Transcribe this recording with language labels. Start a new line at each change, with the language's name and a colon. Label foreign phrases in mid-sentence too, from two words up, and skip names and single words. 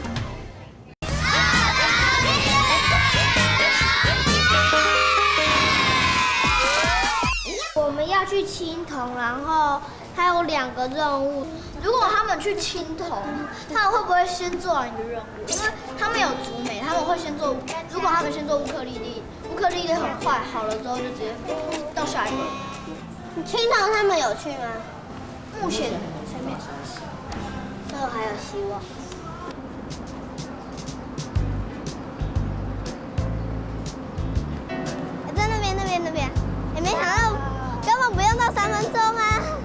Chinese: 我們要去青銅，然後還有2個任務。如果他們去青銅，他們會不會先做完一個任務？因為他們有竹美，他們會先做。如果他們先做烏克麗麗，烏克麗麗很快好了之後就直接到下一個。青岛他们有去吗？目前全面上市，所以还有希望。在那边，也没想到根本不用到3分钟啊！